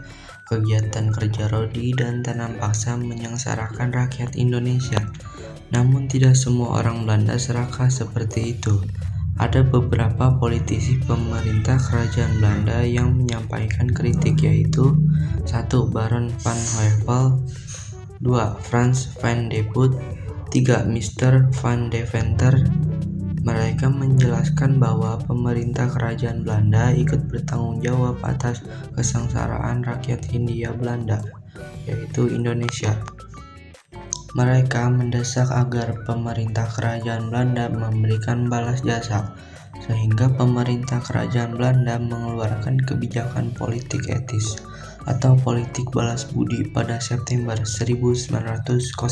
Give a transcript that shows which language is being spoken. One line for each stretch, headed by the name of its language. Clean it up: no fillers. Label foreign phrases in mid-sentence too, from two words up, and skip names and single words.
Indonesian: Kegiatan kerja rodi dan tanam paksa menyengsarakan rakyat Indonesia. Namun tidak semua orang Belanda serakah seperti itu. Ada beberapa politisi pemerintah kerajaan Belanda yang menyampaikan kritik, yaitu 1. Baron van Heuvel, 2. Frans van de Putte, 3. Mr. van Deventer. Mereka menjelaskan bahwa pemerintah kerajaan Belanda ikut bertanggung jawab atas kesengsaraan rakyat Hindia Belanda, yaitu Indonesia. Mereka mendesak agar pemerintah kerajaan Belanda memberikan balas jasa, sehingga pemerintah kerajaan Belanda mengeluarkan kebijakan politik etis atau politik balas budi pada September 1901.